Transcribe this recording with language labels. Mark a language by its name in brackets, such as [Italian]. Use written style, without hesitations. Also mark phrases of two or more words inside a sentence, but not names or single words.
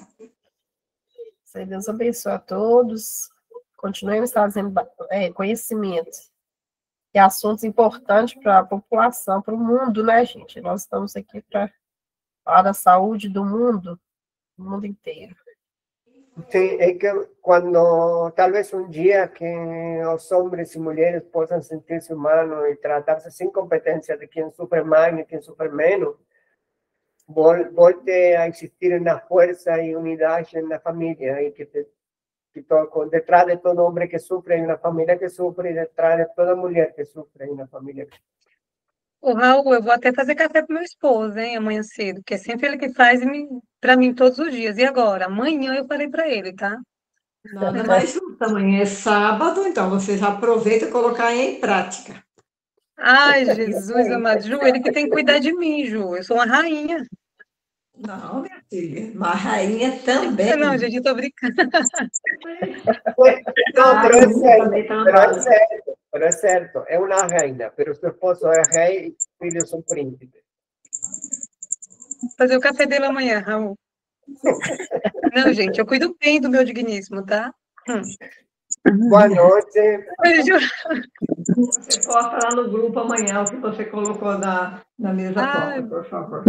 [Portuguese] Deus abençoe a todos. Continuemos trazendo conhecimento e assuntos importantes para a população, para o mundo, né, gente? Nós estamos aqui para falar da saúde do mundo inteiro. [Spanish] Sí, es que cuando tal vez un día que los hombres y mujeres puedan sentirse humanos y tratarse sin competencia de quién sufre más y quién sufre menos, volte a existir una fuerza y unidad en la familia y que detrás de todo hombre que sufre hay una familia que sufre y detrás de toda mujer que sufre hay una familia que sufre. [Portuguese] Ô, Raul, eu vou até fazer café pro meu esposo, hein, amanhã cedo, que é sempre ele que faz para mim todos os dias. E agora? Amanhã eu falei para ele, tá? Nada mais justo, amanhã é sábado, então você já aproveita e colocar em prática. Ai, Jesus amado. Ju, ele que tem que cuidar de mim, Ju. Eu sou uma rainha. Não, minha filha, uma rainha também. Não, gente, eu tô brincando. [Spanish] No, pero es [Portuguese] Também [Spanish] cierto, [Portuguese] trabalha. [Spanish] pero es cierto, es una reina, pero su esposo es rey y sus filhos son príncipes. [Portuguese] Fazer o café dele amanhã, Raul. Não, gente, eu cuido bem do meu digníssimo, tá? Boa noite. Você posta lá no grupo amanhã o que você colocou na mesa posta, por favor.